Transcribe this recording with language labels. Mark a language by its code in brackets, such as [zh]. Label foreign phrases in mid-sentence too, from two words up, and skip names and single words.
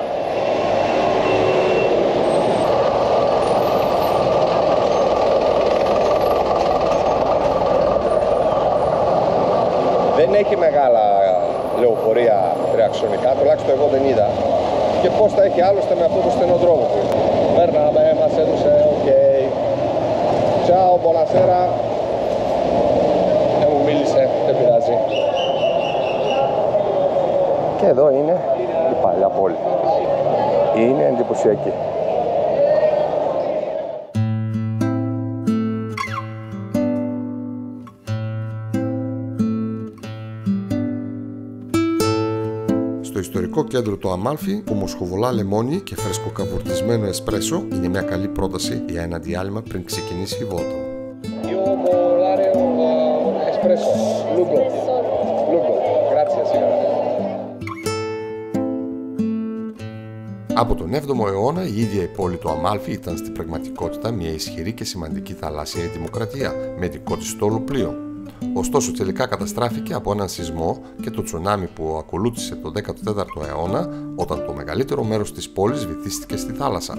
[el] Δεν έχει μεγάλα λεωφορεία τριαξονικά, τουλάχιστον εγώ δεν είδα. Και πώς θα έχει άλλωστε με αυτό το στενό δρόμο που είναι. Περνάμε, μας έδωσε, οκ. [it] Ciao, buonasera. [el] Δεν μου μίλησε, δεν πειράζει. Και εδώ είναι η παλιά πόλη. Είναι εντυπωσιακή. Στο ιστορικό κέντρο του Αμάλφι, που μοσχοβολά λεμόνι και φρεσκοκαβουρτισμένο εσπρέσο είναι μια καλή πρόταση για ένα διάλειμμα πριν ξεκινήσει η βόλτα. [it] Io volare un espresso, lungo. Lungo. Grazie, signora. [el] Από τον 7ο αιώνα η ίδια η πόλη του Αμάλφι ήταν στην πραγματικότητα μια ισχυρή και σημαντική θαλάσσια δημοκρατία με δικό της στόλο πλοίο. Ωστόσο τελικά καταστράφηκε από έναν σεισμό και το τσουνάμι που ακολούθησε το 14ο αιώνα όταν το μεγαλύτερο μέρος της πόλης βυθίστηκε στη θάλασσα.